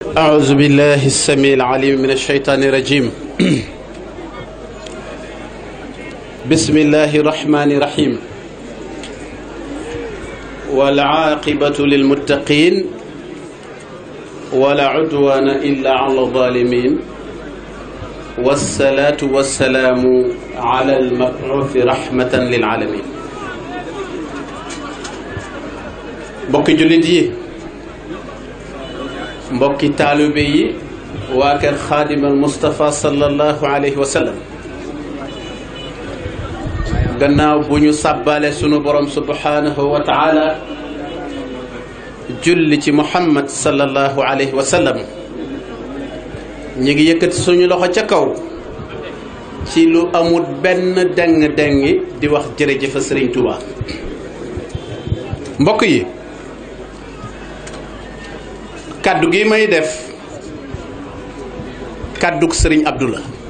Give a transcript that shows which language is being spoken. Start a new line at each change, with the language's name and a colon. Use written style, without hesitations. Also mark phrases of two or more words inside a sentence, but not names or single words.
Arabic: أعوذ بالله السميع العليم من الشيطان الرجيم بسم الله الرحمن الرحيم والعاقبة للمتقين ولا عدوان إلا على الظالمين والصلاة والسلام على المبعوث رحمة للعالمين
Wolof: mbokki jullit yi mbokki taalibe yi waa kër xaadimal Mustafa
Arabic: صلى الله عليه وسلم
Wolof: gannaaw bu ñu sàbbale sunu borom
Arabic: سبحانه وتعالى
Wolof: julli ci Muhammad
Arabic: صلى الله عليه وسلم
Wolof: ñu ngi yëkkati suñu loxo ca kaw ci lu amul benn deng-dengi di wax jërëjëf Sëriñ Tuubaa mbokk yi kaddu gi may def kaddug Sëriñ Abdou la